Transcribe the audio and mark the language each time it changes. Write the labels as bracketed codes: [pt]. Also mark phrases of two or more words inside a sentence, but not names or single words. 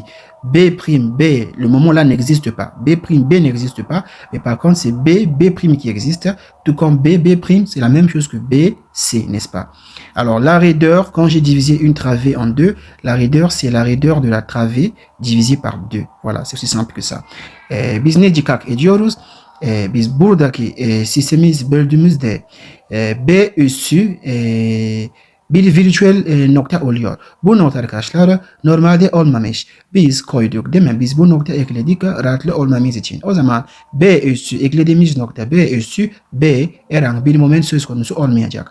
[fr] B', B, le moment là n'existe pas. B', B n'existe pas. Mais par contre, c'est B' qui existe. Tout comme B', c'est la même chose que B, C, n'est-ce pas? Alors, la raideur, quand j'ai divisé une travée en deux, la raideur, c'est la raideur de la travée divisée par 2. Voilà, c'est aussi simple que ça. [tr] Biz ne dikak ediyoruz? Biz buradaki sistemimiz böldüğümüzde B üssü bir virtüel nokta oluyor. Bu nokta arkadaşlar normalde olmamış. Biz koyduk değil mi? Biz bu nokta ekledik rahatlı olmamız için. O zaman B üssü eklediğimiz nokta B üssü B herhangi bir moment söz konusu olmayacak.